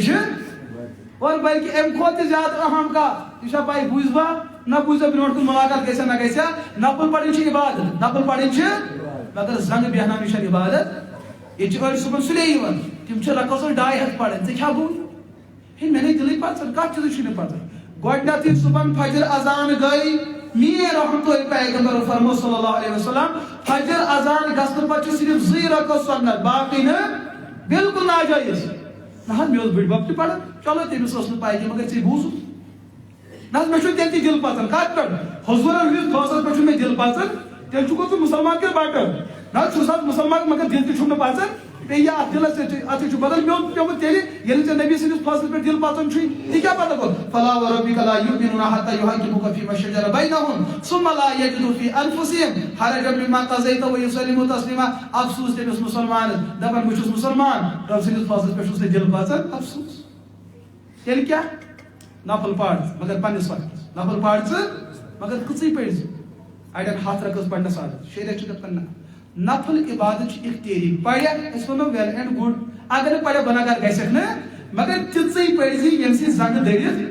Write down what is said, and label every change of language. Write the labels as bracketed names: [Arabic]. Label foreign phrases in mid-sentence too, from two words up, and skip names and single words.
[Kashmiri] چھِ اور بلکہِ امہِ کھۄتہٕ تہِ زیادٕ اہم کتھ یہِ چھا پاے بوٗزوا نہ بوٗزوا برونٛٹھ کُن مُلاقات گژھیا نہ گژھیا نفل پرٕنۍ چھِ عبادت نفل پرٕنۍ چھِ مگر زنٛگہٕ بیہناونہِ چھنہٕ عبادت ییٚتہِ چھِ أڑۍ صُبحن سُلے یِوان تِم چھِ رقص 200 پران ژےٚ کیٛاہ گوٚو ہے مےٚ نَے دِلٕے پژان کتھ چیٖزٕچ چھُے نہٕ پژان گۄڈٕنیتھٕے صُبحن فجر اذان گٔے میٲنۍ رحمتُ پیغمبر فرموو [Arabic] صلی اللہ علیہ وسلم [Kashmiri] فجر اذان گژھنہٕ پتہٕ چھِ صرف 2 رکعت سنت باقٕے نہٕ بالکل ناجٲیز نہ حظ مےٚ اوس بٕڈۍ بب تہِ پران چلو تٔمِس ٲس نہٕ پاے کینٛہہ مگر ژےٚ بوٗزُتھ نا میں تیل تہ دل پژان کت پہ حضور ہندس فٲصلس پہ مے دل پژان تیل چھُکھ ژٕ مسلمان کِنہٕ بٹہٕ نا چھُس حظ مسلمان مگر دل تہ چھُم نہٕ پژان بیٚیہِ اتھ دلس اتھ بدل میون پیومُت تیٚلہِ ییٚلہِ ژےٚ نبی سٕنٛدِس فٲصلس پٮ۪ٹھ دل پژان چھُے تہِ کیٛاہ پتہ گوٚو [Arabic] فلا وربک لا یؤمنون حتى يحكموك فيما شجر بينهم ثم لا يجدوا في انفسهم حرجا مما قضيت ويسلموا تسليما [Kashmiri] افسوس تٔمِس مسلمان دپان بہٕ چھُس مسلمان رب سٕنٛدِس فٲصلس پٮ۪ٹھ چھُس نہٕ دل پژان افسوس تیٚلہِ کیٛاہ نفل پڑ مگر پننس وقتس نفل پڑ مگر کٕژٕے پٔرۍ زِ اڑٮ۪ن 7 رکعت پرنس عادت شریعت چھُ دپان نفل عبادت چھِ اختیٲری پڑیا أسۍ وَنو [English] well and good [Kashmiri] اگر نہٕ پڑیا گۄناہگار گژھکھ نہٕ مگر تِژٕے پٔرۍ زِ ییٚمہِ سۭتۍ زنٛگہٕ دٔرِتھ